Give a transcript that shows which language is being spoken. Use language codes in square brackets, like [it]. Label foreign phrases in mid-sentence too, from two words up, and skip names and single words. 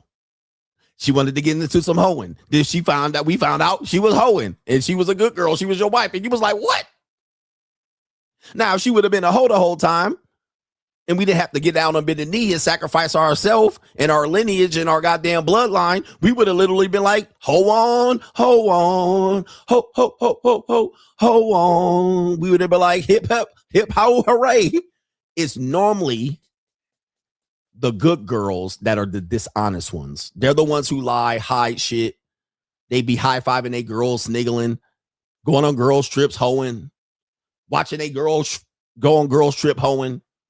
[en] She wanted to get into some hoeing. Then we found out she was hoeing and she was a good girl. She was your wife. And you was like, what? Now, if she would have been a hoe the whole time and we didn't have to get down on bended knee and sacrifice ourselves and our lineage and our goddamn bloodline, we would have literally been like, ho on, ho on, ho, ho, ho, ho, ho, ho on. We would have been like, hip, ho, hooray. It's normally the good girls that are the dishonest ones. They're the ones who lie, hide shit. They be high-fiving they girls, sniggling, going on girls' trips, hoeing, watching they girls go on girls' trip, hoeing.